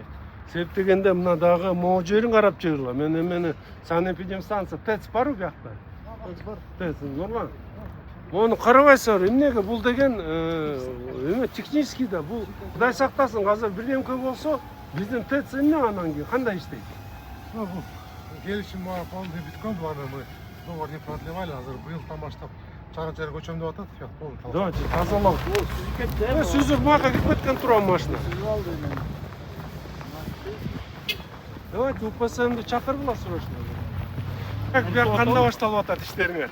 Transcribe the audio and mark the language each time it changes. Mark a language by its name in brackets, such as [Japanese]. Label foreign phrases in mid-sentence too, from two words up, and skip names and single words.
[Kyrgyz] Себеп дегенде мына дагы могу жерин карап чыгырла. Мен эмени санэпидемстанция ТЭЦ барбы биякта? ТЭЦ бар. [Russian] ТЭЦ нормально. [Kyrgyz] Мону карабайсыңар, эмнеге бул деген эме технический да. Бул Кудай сактасын, азыр бирдемке болсо, биздин ТЭЦ эмне анан кийин кандай иштейт? Бул келишим полный бүткөн, аны [Russian] мы договор не продлевали, [Kyrgyz] азыр быйылдан баштап чара көчөм деп атат, полный. Давайте тазалап. Сүзүп мага кирип кеткен турган машина. Давайте УПСМди чакыргыла срочно. Бияк кандай башталып атат иштериңер?